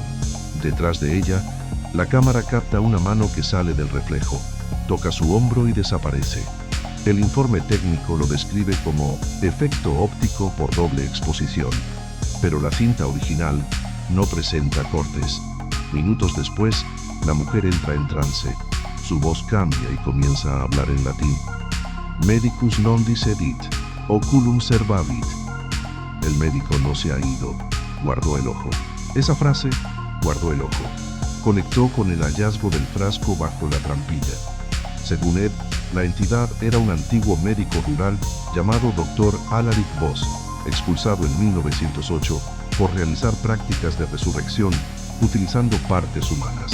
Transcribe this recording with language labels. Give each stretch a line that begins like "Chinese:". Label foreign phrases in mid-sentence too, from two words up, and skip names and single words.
Spanish: Detrás de ella, la cámara capta una mano que sale del reflejo, toca su hombro y desaparece. El informe técnico lo describe como efecto óptico por doble exposición, pero la cinta original no presenta cortes. Minutos después, la mujer entra en trance. Su voz cambia y comienza a hablar en latín.
Latin: Medicus non dissedit, oculum servavit.
Spanish: El médico no se ha ido, guardó el ojo. Esa frase, guardó el ojo, conectó con el hallazgo del frasco bajo la trampilla. Según Ed, la entidad era un antiguo médico rural llamado Dr. Alaric Voss, expulsado en 1908 por realizar prácticas de resurrección utilizando partes humanas.